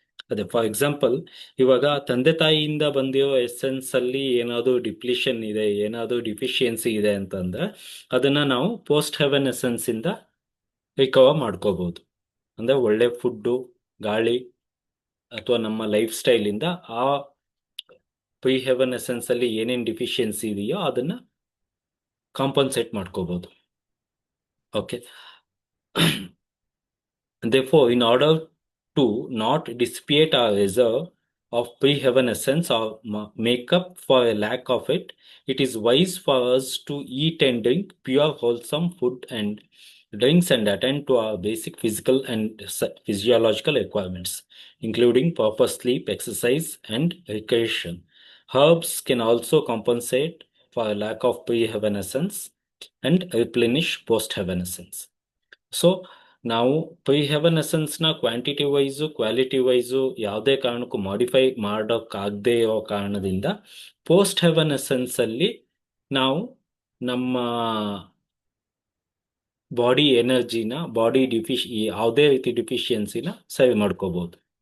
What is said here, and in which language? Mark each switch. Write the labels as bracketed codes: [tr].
[kn] ಅದೇ for example, ಇವಾಗ ತಂದೆ ತಾಯಿಯಿಂದ ಬಂದಿರೋ ಎಸೆನ್ಸ್ ಅಲ್ಲಿ ಏನಾದ್ರು ಡಿಪ್ಲಿಷನ್ ಇದೆ, ಏನಾದ್ರು ಡಿಫಿಷಿಯನ್ಸಿ ಇದೆ ಅಂತಂದ್ರೆ ಅದನ್ನ ನಾವು ಪೋಸ್ಟ್ ಹೆವನ್ ಎಸೆನ್ಸ್ ಇಂದ ರಿಕವರ್ ಮಾಡ್ಕೋಬಹುದು. ಅಂದ್ರೆ ಒಳ್ಳೆ ಫುಡ್ಡು, ಗಾಳಿ ಅಥವಾ ನಮ್ಮ ಲೈಫ್ ಸ್ಟೈಲ್ ಇಂದ ಆ ಪ್ರೀ ಹೆವನ್ ಎಸೆನ್ಸ್ ಅಲ್ಲಿ ಏನೇನ್ ಡಿಫಿಷಿಯನ್ಸಿ ಇದೆಯೋ ಅದನ್ನ ಕಾಂಪನ್ಸೇಟ್ ಮಾಡ್ಕೋಬಹುದು. [en] Okay. Therefore, in order to not dissipate our reserve of pre-heaven essence or make up for a lack of it, it is wise for us to eat and drink pure, wholesome food and drinks and attend to our basic physical and physiological requirements, including proper sleep, exercise, and recreation. Herbs can also compensate for a lack of pre-heaven essence and replenish post-heaven essence. [kn] So ನಾವು pre haven ಎಸೆನ್ಸ್ನ quantity wise quality wise ಯಾವುದೇ ಕಾರಣಕ್ಕೂ modify ಮಾಡೋಕ್ಕಾಗದೇ ಇರೋ ಕಾರಣದಿಂದ post haven essence ಅಲ್ಲಿ ನಾವು ನಮ್ಮ body ಎನರ್ಜಿನ, body ಯಾವುದೇ ರೀತಿ ಡಿಫಿಷಿಯನ್ಸಿನ ಸೇವ್ ಮಾಡ್ಕೋಬಹುದು.